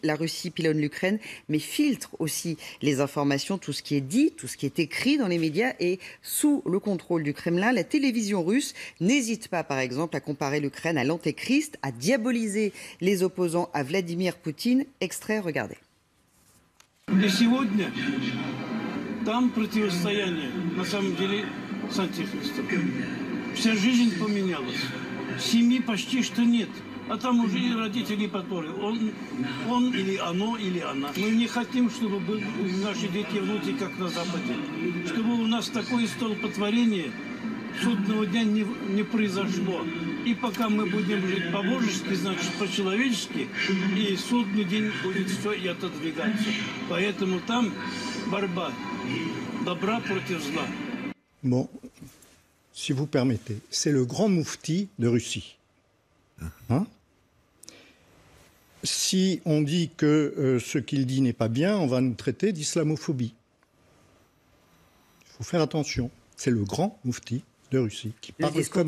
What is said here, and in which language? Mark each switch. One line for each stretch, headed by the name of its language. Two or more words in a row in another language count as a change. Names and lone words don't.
French: La Russie pilonne l'Ukraine, mais filtre aussi les informations, tout ce qui est dit, tout ce qui est écrit dans les médias. Et sous le contrôle du Kremlin, la télévision russe n'hésite pas, par exemple, à comparer l'Ukraine à l'Antéchrist, à diaboliser les opposants à Vladimir Poutine. Extrait, regardez.
Russian: И сегодня там противостояние, на самом деле, с антихристом. Вся жизнь поменялась. Семьи почти что нет. А там уже и родители подпоры. Он или оно, или она. Мы не хотим, чтобы были наши дети и внуки, как на Западе. Чтобы у нас такое столпотворение судного дня не произошло. И пока мы будем жить по-божески, значит по-человечески, и судный день будет все и отодвигаться. Поэтому там борьба добра против зла.
French: Bon, si vous permettez, c'est le grand moufti de Russie. Hein? si on dit que ce qu'il dit n'est pas bien, on va nous traiter d'islamophobie. Il faut faire attention. C'est le grand moufti de Russie qui parle comme cela.